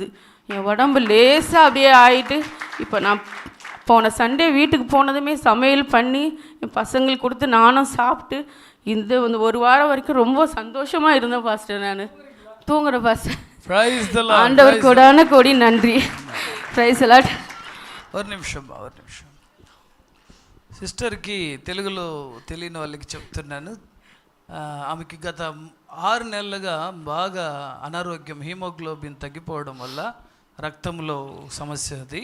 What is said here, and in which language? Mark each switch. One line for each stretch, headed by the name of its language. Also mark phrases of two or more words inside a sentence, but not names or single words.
Tamil: என் உடம்பு லேசாக அப்படியே ஆகிட்டு, இப்போ நான் போன சண்டே வீட்டுக்கு போனதுமே சமையல் பண்ணி என் பசங்களுக்கு கொடுத்து நானும் சாப்பிட்டு இந்த 1 வாரம் வரைக்கும் ரொம்ப சந்தோஷமாக இருந்தேன் பாஸ்டர். நான் தூங்குறேன் பாஸ்டர். ஆண்டவர் கோடான கோடி நன்றி.
English: praise alot.
Telugu: ఒక నిమిషం. సిస్టర్కి తెలుగులో తెలియని వాళ్ళకి చెప్తున్నాను. ఆమెకి గత 6 నెలలుగా బాగా అనారోగ్యం, హీమోగ్లోబిన్ తగ్గిపోవడం వల్ల రక్తంలో సమస్య అది.